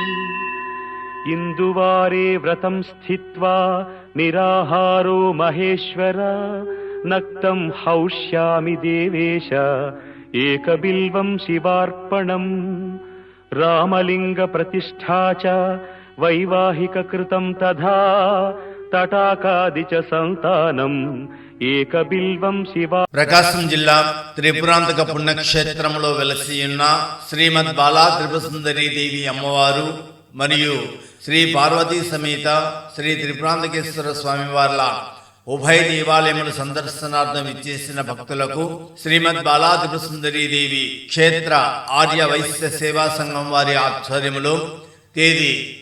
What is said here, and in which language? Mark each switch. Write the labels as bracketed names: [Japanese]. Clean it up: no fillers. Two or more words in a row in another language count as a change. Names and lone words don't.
[Sanskrit] इंदुवारे व्रतं स्थित्वा निराहारो महेश्वर नक्तं हौष्यामि देवेश एकबिल्वं शिवार्पणम् रामलिंग प्रतिष्ठा च वैवाहिककृतं तथा तटाकादि च संतानम् ఏకబిల్వం శివ. [Telugu] ప్రకాశం జిల్లా త్రిపురాంతక పుణ్యక్షేత్రంలో వెలసి ఉన్న శ్రీమద్ బాలా త్రిపురసుందరీ దేవి అమ్మవారు మరియు శ్రీ పార్వతీ సమేత శ్రీ త్రిపురాంతకేశ్వర స్వామి వార్ల ఉభయ దేవాలయముల సందర్శనార్థం ఇచ్చేసిన భక్తులకు శ్రీమద్ బాలా త్రిపురసుందరీ దేవి క్షేత్ర ఆర్య వైశ్య సేవా సంఘం వారి ఆధ్వర్యములో తేదీ